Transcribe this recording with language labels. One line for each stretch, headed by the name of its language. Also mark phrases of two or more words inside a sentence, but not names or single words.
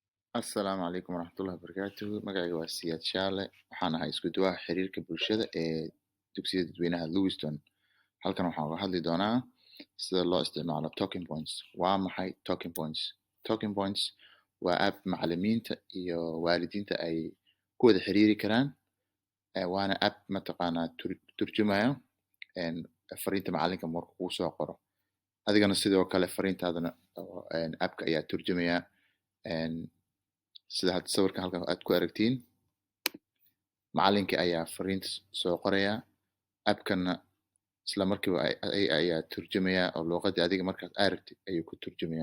Arabic: السلام عليكم ورحمة الله وبركاته.
Somali: Magacayga waa Siyaad Shaale. Waxaan ahay isku duwaha xiriirka bulshada ee dugsiyada dadweynaha Lewiston. Halkan waxaan uga hadli doonaa sida loo isticmaalo talking points. Waa maxay talking points? Talking points waa app macallimiinta iyo waalidiinta ay ku wada xiriiri karaan. Waana app mataqaanaa turjumaya fariinta macallinka markuu kuu soo qoro. Adigana sidoo kale fariintaadana appka ayaa turjumaya. Sida hadda sawirkan halkan aad ku aragtiin, macallinka ayaa fariinta soo qoraya, appkana isla markiiba ayaa turjumaya oo luqadii adiga markaad aragtid ayuu ku turjumaya.